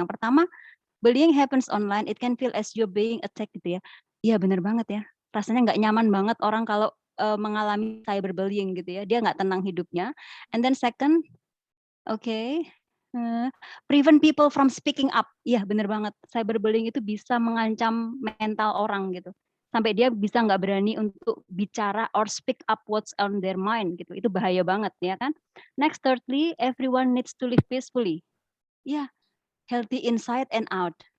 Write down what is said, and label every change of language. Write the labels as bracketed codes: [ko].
[id] Yang pertama, [en] bullying happens online, it can feel as you're being attacked [id] gitu ya. Iya benar banget ya. Rasanya nggak nyaman banget orang kalau mengalami cyberbullying gitu ya. Dia nggak tenang hidupnya. [en] And then second, prevent people from speaking up. [id] Iya benar banget. Cyberbullying itu bisa mengancam mental orang gitu. Sampai dia bisa nggak berani untuk bicara [en] or speak up what's on their mind [id] gitu. Itu bahaya banget ya kan. [en] Next, thirdly, everyone needs to live peacefully. Iya, healthy inside and out.